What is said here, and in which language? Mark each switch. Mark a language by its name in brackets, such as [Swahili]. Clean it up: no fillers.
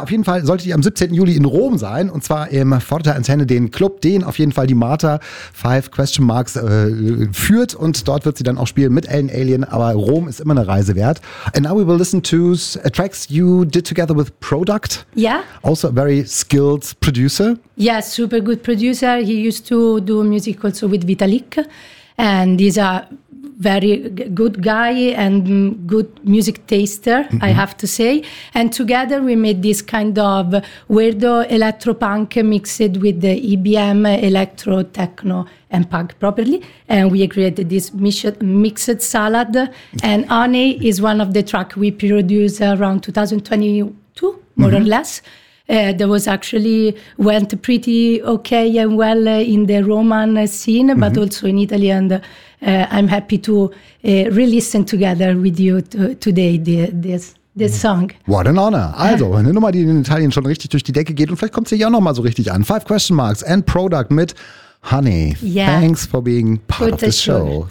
[German] Auf jeden Fall sollte sie am 17. Juli in Rom sein und zwar im Fortantenne, den Club, den auf jeden Fall die Marta 5 Question Marks führt und dort wird sie dann auch spielen mit Ellen Alien, aber Rom ist immer eine Reise wert. [English] And now we will listen to tracks you did together with Product. Yeah. Also a very skilled producer. Yeah, super good producer. He used to do music also with Vitalik and he's a very good guy and good music taster, mm-hmm. I have to say. And together we made this kind of weirdo electropunk mixed with the EBM, electro, techno and punk properly. And we created this mixed salad and Honey is one of the tracks we produced around 2022, more mm-hmm. or less. That was actually went pretty okay and well in the Roman scene, but mm-hmm. also in Italy. And I'm happy to re-listen together with you today this song. What an honor. [German] Also, eine Nummer, die in Italien schon richtig durch die Decke geht. Und vielleicht kommt sie ja auch noch mal so richtig an. 5 question marks and Product mit Honey. [English] Yeah. Thanks for being part of the show.